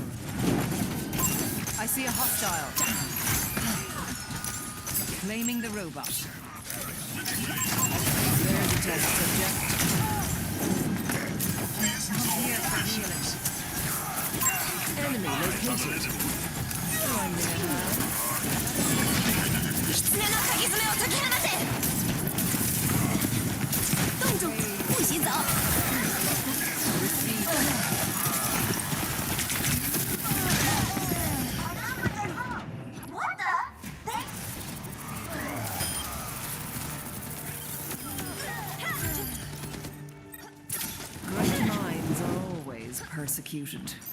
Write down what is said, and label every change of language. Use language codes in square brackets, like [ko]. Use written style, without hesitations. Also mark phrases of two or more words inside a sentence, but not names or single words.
[en] I see a hostile. Claiming the robot. There's a test subject. Here for healing. Enemy located. I'm in a hurry. [ja] 狐の鍵爪を解き放て [zh] 洞主不许走 [en] What the? Great minds are always persecuted.